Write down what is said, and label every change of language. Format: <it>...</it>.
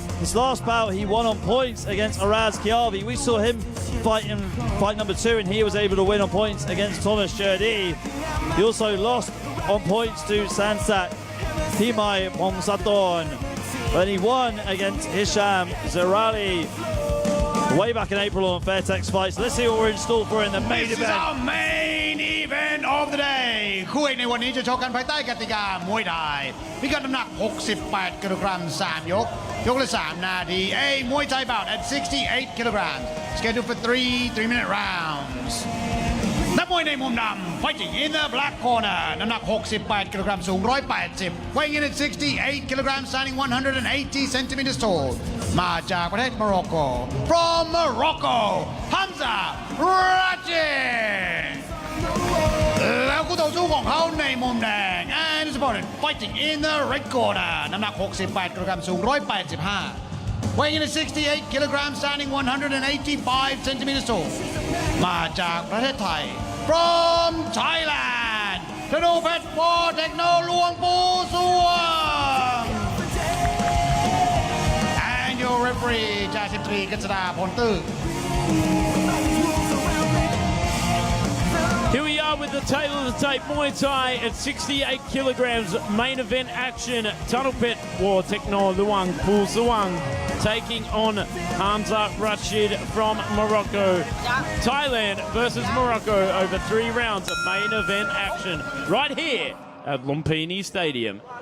<en>His last bout, he won on points against Araz Kiavi. We saw him fight in fight number 2, and he was able to win on points against Thomas Jurdi. He also lost on points to Sansak Himai Pomsaton. But he won against Hisham Zerali way back in April on Fairtex Fights. Let's see what we're in store for in the main This event. is our main event of the day</en> <th>คู่เอกในวันนี้จะชกกันภายใต้กติกามวยไทยพิกัดน้ำหนัก 68 กิโลกรัม 3 ยก ยกละ 3 นาที</th> <en>A Muay Thai bout at 68 kilograms. Scheduled for 3-minute rounds.</en> <th>นักมวยในมุมดำ</th> <en>fighting in the black corner</en> <th>น้ำหนัก 68 กิโลกรัม สูง 180</th> <en>weighing in at 68 kilograms, standing 180 centimeters tall</en> <th>มาจากประเทศโมร็อกโก</th> <en>from Morocco</en> <th>Hamza Rachid แล้วคู่ต่อสู้ของเขาในมุมแดง</th> <en>and his opponent fighting in the red corner</en> <th>น้ำหนัก 68 กิโลกรัม สูง 185</th> <en>weighing in at 68 kilograms, standing 185 centimeters tall</en> <th>มาจากประเทศไทย</th> <en>from Thailand</en> <th>ธนูเพชรวอเทคโนหลวงปู่สวง</th> <en>and your referee</en> <th>จ่าสิบตรีกฤษดาพลตื้อ</th> <en>Here we are with the tail of the tape Muay Thai at 68 kilograms main event action. Thanu Phet War Techno Luang Pu Suang taking on Hamza Rachid from Morocco. Thailand versus Morocco over 3 rounds of main event action right here at Lumpinee Stadium.</en>